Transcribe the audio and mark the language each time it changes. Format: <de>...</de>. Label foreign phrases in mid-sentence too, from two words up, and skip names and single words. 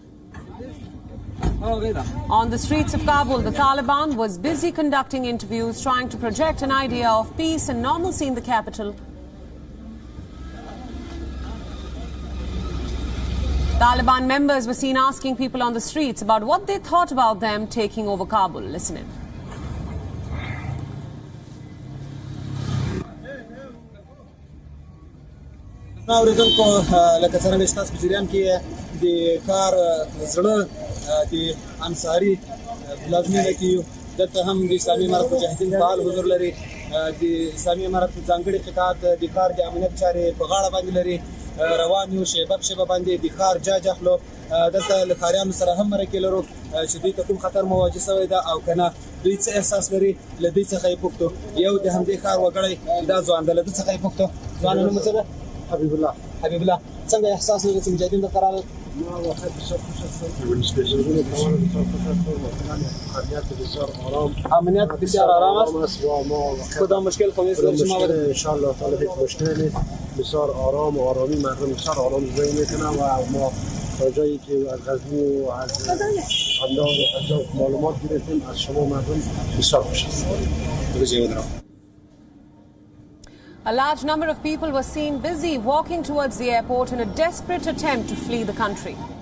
<en>On the streets of Kabul, the Taliban was busy conducting interviews, trying to project an idea of peace and normalcy in the capital. Taliban members were seen asking people on the streets about what they thought about them taking over Kabul. Listen in.</en> <ps>دلته هم د اسلامي امارت مجاهدین فعال حضور لري د اسلامي امارت ځانګړي قطاعت د کار د امنیت چارې په غاړه باندې لري روان یو شیبه باندې د کار جاج اخلو دلته له کاریانو سره هم مرکې لرو چې دوی ته کوم خطر مواجه شوی ده او کنه دوی څه احساس لري له دوی څخه یې پوښتو یو د همدې کار وګړی دا ځوان ده له دوی څخه یې پوښتو ځوان نوم څه ده حبیب الله څنګه احساس لري چې مجاهدین د قرار امنیت</ps> <fa>بسیار آرام است کدام مشکل خونیست</fa> <ar>ان شاء الله تعالی</ar> <fa>هیچ مشکلی نیست بسیار آرام و آرامی مردم بسیار آرام زندگی میکنن و ما تا جایی که از غزنی و از انداز معلومات گرفتیم از شما مردم بسیار خوش است.</fa> <en>A large number of people were seen busy walking towards the airport in a desperate attempt to flee the country.</en>